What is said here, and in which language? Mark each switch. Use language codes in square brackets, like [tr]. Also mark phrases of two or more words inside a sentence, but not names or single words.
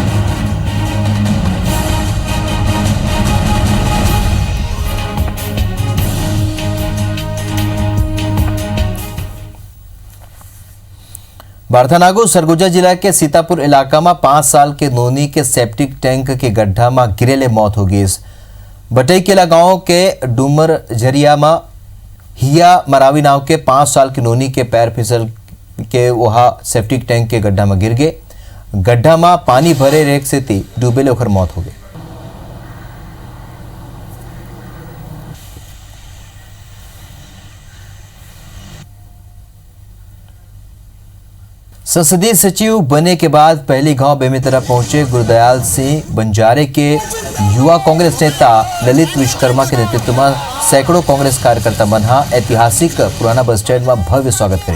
[hne] बारथानागो सरगुजा जिला के सीतापुर इलाका में 5 साल के नोनी के [en] septic tank [hne] के गड्ढा में गिरेले मौत हो गई। बटईकेला गांव के डूमर झरिया में हिया मरावी नाव के 5 साल की नोनी के पैर फिसल के वहा [en] septic tank [hne] के गड्ढा में गिर गए। गड्ढा में पानी भरे रेख से थी डूबेले ओकर मौत हो गई। संसदीय सचिव बने के बाद पहली गांव बेमेतरा पहुंचे गुरदयाल सिंह बंजारे के युवा कांग्रेस नेता ललित विश्वकर्मा के नेतृत्व में सैकड़ों कांग्रेस कार्यकर्ता बना ऐतिहासिक पुराना [en] bus stand [hne] में भव्य स्वागत करें।